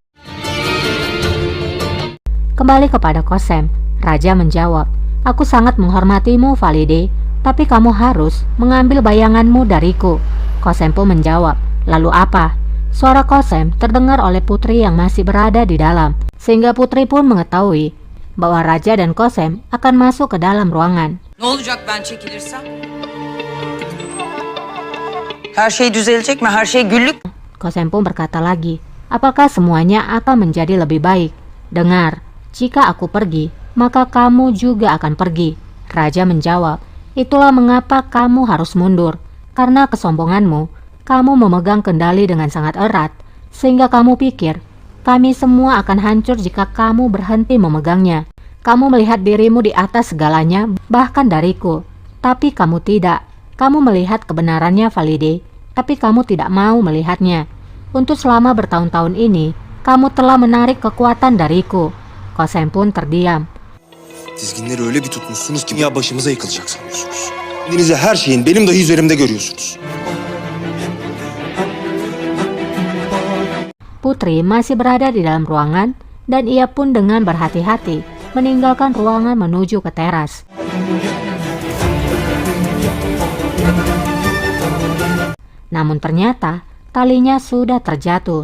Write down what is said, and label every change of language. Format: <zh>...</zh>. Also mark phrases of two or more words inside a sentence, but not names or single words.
<id>Kembali kepada Kosem, raja menjawab, aku sangat menghormatimu Valide, tapi kamu harus mengambil bayanganmu dariku. Kosem pun menjawab, lalu apa? Suara Kosem terdengar oleh putri yang masih berada di dalam, sehingga putri pun mengetahui bahwa raja dan Kosem akan masuk ke dalam ruangan.</id> <tr>Ne olacak ben çekilirsem? Her şey düzelecek mi? Her şey güllük.</tr> <id>Kosem pun berkata lagi, apakah semuanya akan menjadi lebih baik? Dengar, jika aku pergi, maka kamu juga akan pergi. Raja menjawab, itulah mengapa kamu harus mundur. Karena kesombonganmu, kamu memegang kendali dengan sangat erat, sehingga kamu pikir, kami semua akan hancur jika kamu berhenti memegangnya. Kamu melihat dirimu di atas segalanya, bahkan dariku. Tapi kamu tidak. Kamu melihat kebenarannya, Valide, tapi kamu tidak mau melihatnya. Untuk selama bertahun-tahun ini, kamu telah menarik kekuatan dariku. Kosem pun terdiam.</id> <tr>Dizginleri öyle bir tutmuşsunuz ki ya başımıza yıkılacak sanıyorsunuz. Kendinizi her şeyin benim dahi üzerimde görüyorsunuz.</tr> <id>Putri masih berada di dalam ruangan dan ia pun dengan berhati-hati meninggalkan ruangan menuju ke teras. Namun ternyata talinya sudah terjatuh.</id>